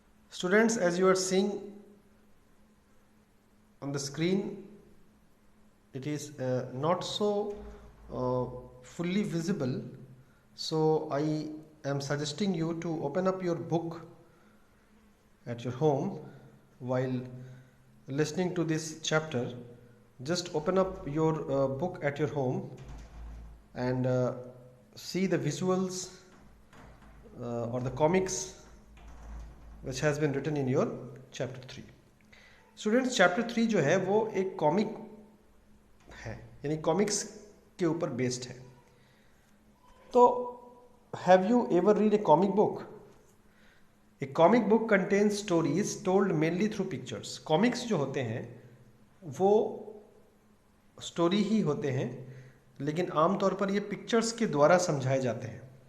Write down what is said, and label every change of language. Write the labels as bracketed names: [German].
[English] Students, as you are seeing on the screen, it is not so fully visible, so I am suggesting you to open up your book at your home while listening to this chapter. Just open up your book at your home and see the visuals or the comics which has been written in your chapter 3. [Hindi] Students, chapter 3 जो है वो एक comic है, यानी comics के ऊपर based है. [English] तो have you ever read a comic book? A comic book contains stories told mainly through pictures. [Hindi] Comics जो होते हैं वो स्टोरी ही होते हैं, लेकिन आमतौर पर ये पिक्चर्स के द्वारा समझाए जाते हैं.